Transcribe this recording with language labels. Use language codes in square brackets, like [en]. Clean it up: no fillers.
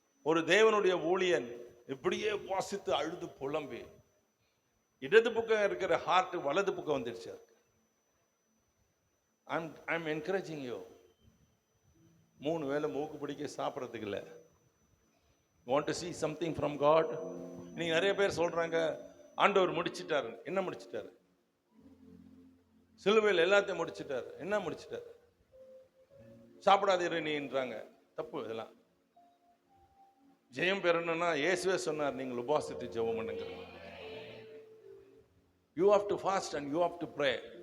[ta] ஒரு தேவனுடைய ஊழியன் இப்படியே வாசித்து அழுது புலம்பி இடது பக்கம் இருக்கிற ஹார்ட் வலது பக்கம் வந்துடுச்சு. [en] I'm encouraging you. [ta] 3 வேளை மூக்கு பிடிக்க சாப்பிட்றதுக்கு இல்லை. [en] Want to see something from God? [ta] நீங்க நிறைய பேர் சொல்றாங்க ஆண்டவர் முடிச்சிட்டாரு. என்ன முடிச்சிட்டாரு? சிலுவையில் எல்லாத்தையும் முடிச்சிட்டாரு. என்ன முடிச்சிட்டாரு? சாப்பிடாதீரு நீன்றாங்க. தப்பு இதெல்லாம். ஜெயம் பெறணும்னா இயேசுவே சொன்னார், நீங்கள் உபவாசித்து ஜெபம் பண்ணுங்க. [en] You have to fast and you have to pray.